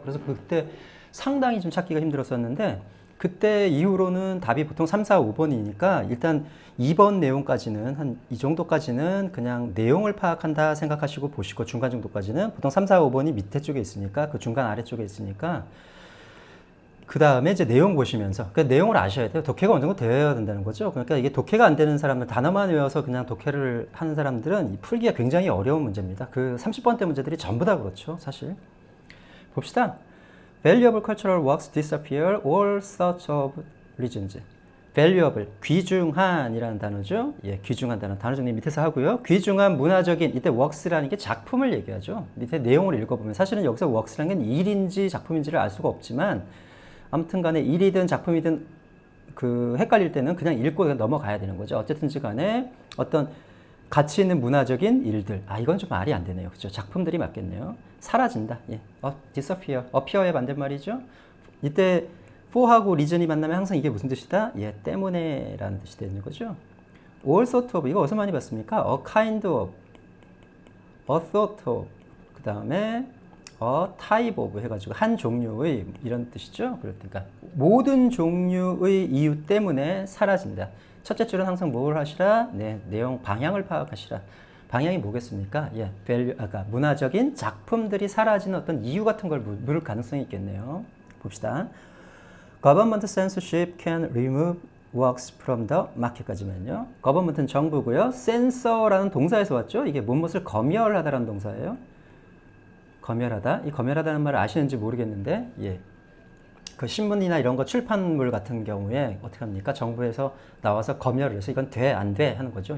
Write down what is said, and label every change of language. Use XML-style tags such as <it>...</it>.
<ko>그래서 그때 상당히 좀 찾기가 힘들었었는데 그때 이후로는 답이 보통 3, 4, 5번이니까 일단 2번 내용까지는 한 이 정도까지는 그냥 내용을 파악한다 생각하시고 보시고 중간 정도까지는 보통 3, 4, 5번이 밑에 쪽에 있으니까 그 중간 아래쪽에 있으니까 그 다음에 이제 내용 보시면서 그 내용을 아셔야 돼요. 독해가 어느 정도 되어야 된다는 거죠. 그러니까 이게 독해가 안 되는 사람들 단어만 외워서 그냥 독해를 하는 사람들은 풀기가 굉장히 어려운 문제입니다. 그 30번대 문제들이 전부 다 그렇죠. 사실 봅시다.</ko> <en>Valuable cultural works disappear all sorts of reasons. valuable,</en> <ko>귀중한이라는 단어죠. 예, 귀중한 단어 정리 밑에서 하고요. 귀중한 문화적인 이때</ko> <en>works</en> <ko>라는 게 작품을 얘기하죠. 밑에 내용을 읽어보면 사실은 여기서 works라는 게 일인지 작품인지를 알 수가 없지만 아무튼 간에 일이든 작품이든 그 헷갈릴 때는 그냥 읽고 그냥 넘어가야 되는 거죠. 어쨌든지 간에 어떤 가치 있는 문화적인 일들. 아, 이건 좀 말이 안 되네요. 그죠? 작품들이 맞겠네요. 사라진다. 예.</ko> <en>disappear. appear</en> <ko>의 반대말이죠. 이때 for하고</ko> <en>reason</en> <ko>이 만나면 항상 이게 무슨 뜻이다? 예, 때문에 라는 뜻이 되는 거죠.</ko> <en>all sort of.</en> <ko>이거 어디서 많이 봤습니까?</ko> <en>a kind of, a sort of.</en> <ko>그 다음에 type of 해가지고 한 종류의 이런 뜻이죠. 그러니까 모든 종류의 이유 때문에 사라진다. 첫째 줄은 항상 뭘 하시라? 네, 내용 방향을 파악하시라. 방향이 뭐겠습니까? 예, 아까 문화적인 작품들이 사라지는 어떤 이유 같은 걸 물을 가능성이 있겠네요. 봅시다.</ko> <en>Government censorship can remove works from the market</en> <ko>까지만요. government는 정부고요. censor라는 동사에서 왔죠. 이게 무엇을 검열하다라는 동사예요. 검열하다. 이 검열하다는 말을 아시는지 모르겠는데, 예. 그 신문이나 이런 거 출판물 같은 경우에 어떻게 합니까? 정부에서 나와서 검열을 해서 이건 돼, 안 돼 하는 거죠.</ko>